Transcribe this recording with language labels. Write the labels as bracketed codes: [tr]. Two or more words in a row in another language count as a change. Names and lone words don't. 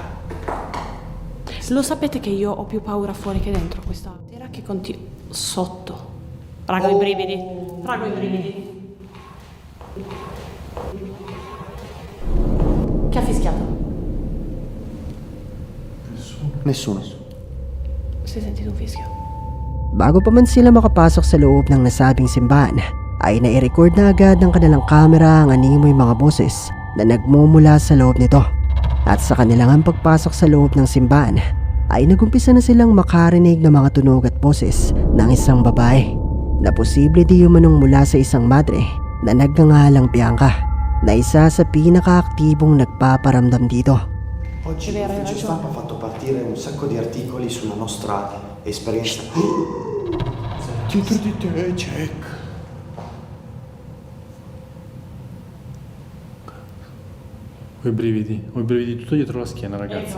[it] Lo sapete che io ho più paura fuori che dentro questa sera che continua sotto. Rago i brividi. Rago i brividi. Chi ha fischiato? Nessuno. Si è sentito un fischio? [tl] Bago pa man sila makapasok sa loob ng nasabing simbahan, ay nai-record na agad ng kanilang kamera ang animoy mga boses na nagmumula sa loob nito. At sa kanilang pagpasok sa loob ng simbahan, ay nagumpisa na silang makarinig ng mga tunog at boses ng isang babae na posible di umanong mula sa isang madre na nagngangalang Bianca na isa sa pinakaaktibong nagpaparamdam dito. [it] Oggi È vero, hai l'ufficio ragione. stampa ha fatto partire un sacco di articoli sulla nostra esperienza. Dietro di te, Jack. Ho i brividi tutto dietro la schiena, ragazzi.